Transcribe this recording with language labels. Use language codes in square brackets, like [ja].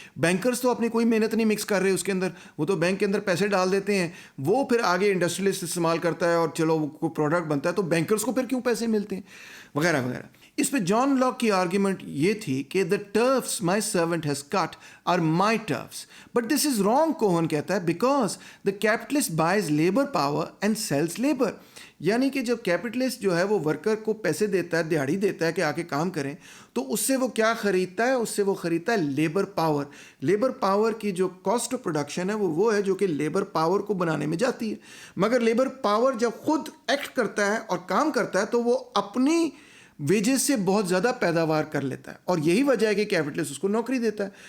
[ur] Bankers تو اپنی کوئی محنت نہیں مکس کر رہے اس کے اندر، وہ تو بینک کے اندر پیسے ڈال دیتے ہیں، وہ پھر آگے انڈسٹریلسٹ استعمال کرتا ہے اور چلو وہ کوئی پروڈکٹ بنتا ہے، تو بینکرز کو پھر کیوں پیسے ملتے ہیں وغیرہ وغیرہ. اس پہ جان لاک کی آرگیومنٹ یہ تھی کہ [en] the turfs my servant has cut are my turfs. But this is wrong, [ur] کوہن کہتا ہے, [en] because the capitalist buys labor power and sells labor. [ur] یعنی کہ جب کیپٹلسٹ جو ہے وہ ورکر کو پیسے دیتا ہے، دیہڑی دیتا ہے کہ آ کے کام کریں، تو اس سے وہ کیا خریدتا ہے؟ اس سے وہ خریدتا ہے لیبر پاور. لیبر پاور کی جو کاسٹ آف پروڈکشن ہے وہ ہے جو کہ لیبر پاور کو بنانے میں جاتی ہے. مگر لیبر پاور جب خود ایکٹ کرتا ہے اور کام کرتا ہے تو وہ اپنی ویجز سے بہت زیادہ پیداوار کر لیتا ہے، اور یہی وجہ ہے کہ کیپٹلسٹ اس کو نوکری دیتا ہے.